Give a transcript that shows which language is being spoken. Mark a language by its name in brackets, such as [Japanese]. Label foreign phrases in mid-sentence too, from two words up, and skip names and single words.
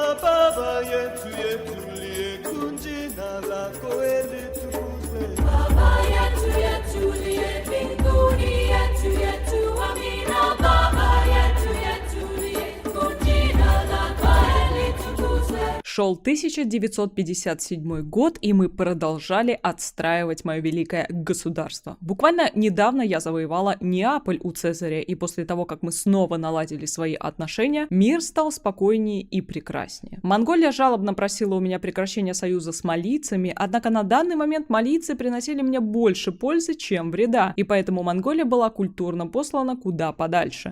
[Swahili] Baba yetu yetu liye jina lako litukuzwe. Baba yetu yetu liye mbinguni, yetu yetu amina. Baba yetu yetu liye jina lako litukuzwe. [Russian] Шел 1957 год, и мы продолжали отстраивать мое великое государство. Буквально недавно я завоевала Неаполь у Цезаря, и после того, как мы снова наладили свои отношения, мир стал спокойнее и прекраснее. Монголия жалобно просила у меня прекращения союза с малийцами, однако на данный момент малийцы приносили мне больше пользы, чем вреда, и поэтому Монголия была культурно послана куда подальше.